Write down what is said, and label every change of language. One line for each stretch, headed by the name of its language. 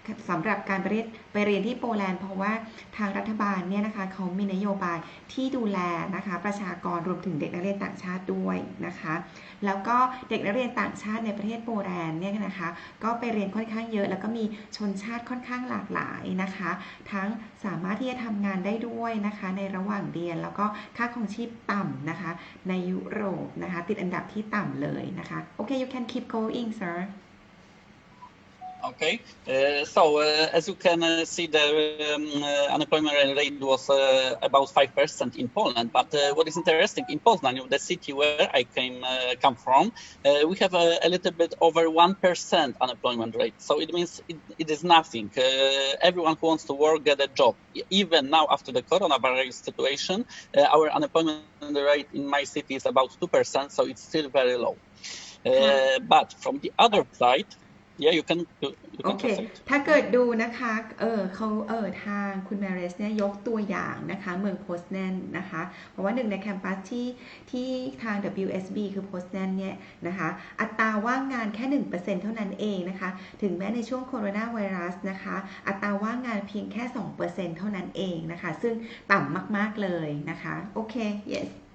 Thai: สำหรับการไปเรียนที่โปแลนด์เพราะว่าทางรัฐบาลเนี่ยนะคะเขามีนโยบายที่ดูแลนะคะประชากรรวมถึงเด็กนักเรียนต่างชาติด้วยนะคะแล้วก็เด็กนักเรียนต่างชาติในประเทศโปแลนด์เนี่ยนะคะก็ไปเรียนค่อนข้างเยอะแล้วก็มีชนชาติค่อนข้างหลากหลายนะคะทั้งสามารถที่จะทำงานได้ด้วยนะคะในระหว่างเรียนแล้วก็ค่าครองชีพต่ำนะคะในยุโรปนะคะติดอันดับที่ต่ำเลยนะคะโอเค
English: you can keep going sir Okay, so as you can see, the unemployment rate was about 5% in Poland. But what is interesting in Poznań, the city where I come from, we have a little bit over 1% unemployment rate. So it means it is nothing. Everyone who wants to work get a job. Even now, after the coronavirus situation, our unemployment rate in my city is about 2%. So it's still very low. But from the other side.Yeah, you can
Thai: โอเคถ้าเกิดดูนะคะเขาทางคุณแมเรสเนี่ยยกตัวอย่างนะคะเมืองโพสแนนนะคะเพราะว่าหนึ่งในแคมปัสที่ทาง WSB คือโพสแนนเนี่ยนะคะอัตราว่างงานแค่ 1% เท่านั้นเองนะคะถึงแม้ในช่วงโคโรนาไวรัสนะคะอัตราว่างงานเพียงแค่ 2% เท่านั้นเองนะคะซึ่งต่ำมากๆเลยนะคะโอเค
English: yes